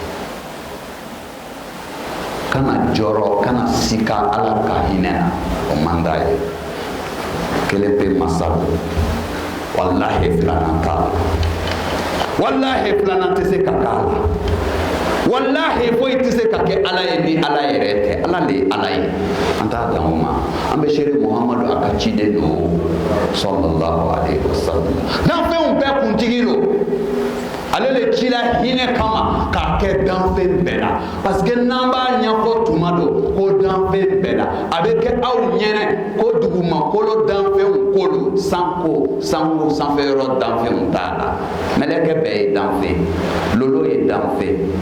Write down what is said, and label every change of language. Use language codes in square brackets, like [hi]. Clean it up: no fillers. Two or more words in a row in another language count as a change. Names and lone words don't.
[bm] kana jɔrɔ kana sika ala ka hinɛ na o man d'a ye kelen pe masa don walahi filanan t'a la wallahi filanan tɛ se ka k'a la wallahi foyi tɛ se ka kɛ ala ye ni ala yɛrɛ tɛ ala de ye ala ye an t'a dan o ma an bɛ seere muhamadu a ka ciden don [ar] صلى الله عليه وسلم [bm] danfɛnw bɛɛ kuntigi don ale de cila hinɛ kama k'a kɛ danfɛn bɛɛ la [fr] parce que [bm] n'an b'a ɲɛfɔ tuma dɔ ko danfɛn bɛɛ la a bɛ kɛ aw ɲɛnɛ ko dugumakolo danfɛnw ko don sanko sanfɛyɔrɔ danfɛnw t'a la mɛlɛkɛ bɛɛ ye danfɛn lolo ye danfɛn